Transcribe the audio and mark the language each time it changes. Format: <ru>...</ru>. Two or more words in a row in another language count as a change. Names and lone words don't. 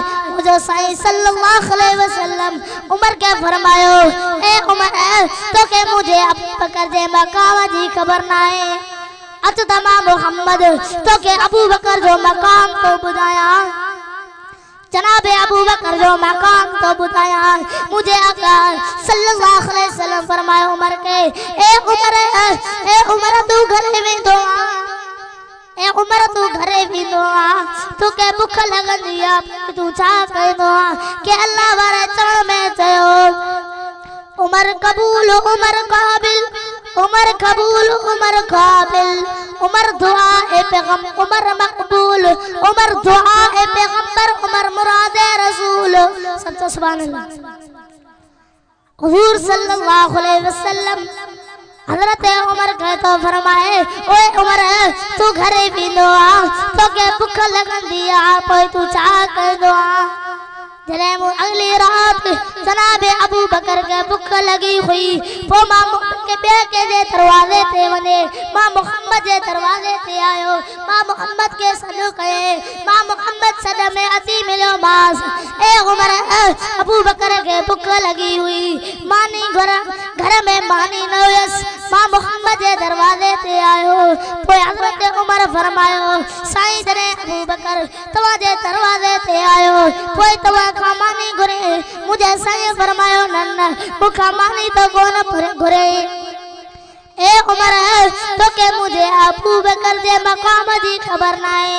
<sd>मुझो साईं</sd> <ar>صلى الله عليه وسلم</ar> <sd>उमर के फरमायो ए उमर तोखे मुझे अबू बकर जे मकाम जी ख़बर न आहे। अच त मां मोहम्मद तोखे अबू बकर जो मकाम तो ॿुधाया। जनाब अबू बकर जो मकाम तो ॿुधाया। मुझे आका</sd> <ar>صلى الله عليه وسلم</ar> <sd>फरमायो उमर के ए उमर तू घरे वेंदो आ, ए उमर तू घरे वेंदो आ, तोखे बुख लॻंदी आ, तू छा कंदो आ के अल्लाह वारे चरण में चयो उमर कबूल उमर काबिल, उमर कबूल उमर काबिल, उमर दुआ ए पैगंबर उमर मकबूल, उमर दुआ ए पैगंबर उमर मुराद रसूल। सब</sd> <ar>سبحان الله.</ar> <sd>हुजूर</sd> <ar>صلى الله عليه وسلم</ar> <sd>हजरत उमर के तो फरमाए ओए उमर तू घरे वेंदो आ, तोखे बुख लॻंदी आ, पोइ तू छा कंदो आ। जॾहिं अगली रात जनाब अबू बकर के बुख लगी हुई, पोइ मां के ॿिए के दरवाजे ते वञे, मां मोहम्मद जे दरवाजे ते आयो, मां मोहम्मद के सॾु कये, मां मोहम्मद सॾ में अची मिलियो मांस। ए उमर अबू बकर के बुख लगी हुई, मानी घर में मानी न हुयसि, मां मोहम्मद जे दरवाजे ते आयो। पोइ हज़रत उमर फरमायो साईं जॾहिं अबू बकर तव्हां जे दरवाजे ते आयो पोइ तव्हां खां मानी घुरे। मुंहिंजे साईं फरमायो न न मूंखां मानी तो कोन घुरे। ए उमर तोखे मुझे अबू बकर जे मक़ाम जी ख़बर नाहे।</sd>